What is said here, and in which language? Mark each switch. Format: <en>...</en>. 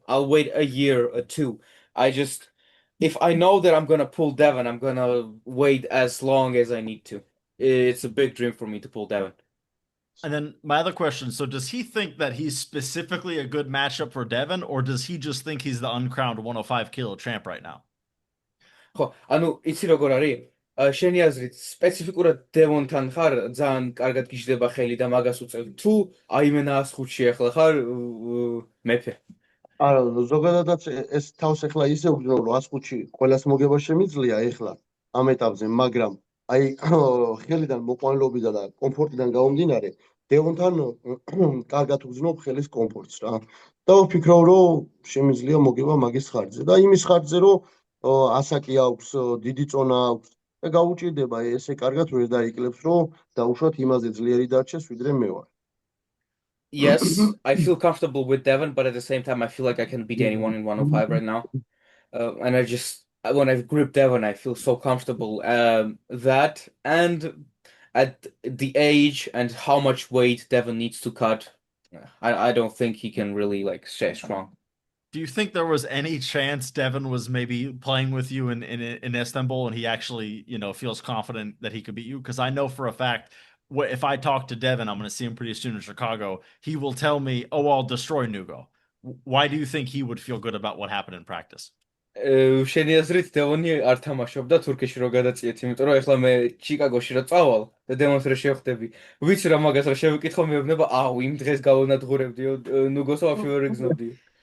<en>I'll wait a year or two. If I know that I'm gonna pull Devon, I'm gonna wait as long as I need to. It's a big dream for me to pull Devon. And then my other question, so does he think that he's specifically a good matchup for Devon, or does he just think he's the uncrowned 105 kilo champ right now?</en> <ka>ხო, ანუ იცი როგორ არის? შენი აზრით სპეციფიკურად დევონთან ხარ, ძალიან კარგად გიждდება ხელი და მაგას უწევ. თუ აი მე 105-ში ახლა ხარ მეფე. არა, ზოგადადაც ეს თავს ახლა ისე ვგრძნო, რომ 105-ში ყველას მოგება შემიძლია ახლა ამ ეტაპზე, მაგრამ აი ხელიდან მოყვანილობიდან და კომფორტიდან გამომდინარე, დევონთან კარგად ვგრძნობ ხელის კომფორტს რა. და ვფიქრობ, რომ შემიძლია მოგება მაგის ხარჯზე და იმის ხარჯზე, რომ ასაკი აქვს, დიდი წონა აქვს და გაუჭირდება ესე კარგად ვერ დაიკლებს, რომ დაუშვათ იმაზე ძლიერი დარჩეს, ვიდრე მე ვარ.</ka> <en>Yes, I feel comfortable with Devon, but at the same time I feel like I can beat anyone in 105 right now. And when I grip Devon, I feel so comfortable. That and at the age and how much weight Devon needs to cut, I don't think he can really like stay strong. Do you think there was any chance Devon was maybe playing with you in Istanbul and he actually, feels confident that he could beat you? Because I know for a fact, if I talk to Devon, I'm going to see him pretty soon in Chicago. He will tell me, "Oh, I'll destroy Nugo." Why do you think he would feel good about what happened in practice?</en> <ka>შენი აზრით დევონი არ თამაშობდა თურქეთში რო გადაწიეთ, იმიტომ რომ ეხლა მე ჩიკაგოში რო წავალ და დევონს რო შევხვდები, ვიცი რა მაგას რა შევიკითხო, მეუბნება, აუ, იმ დღეს გავანადგურებდიო, ნუგოს ვაფშე ვერ ეგზნობდიო.</ka>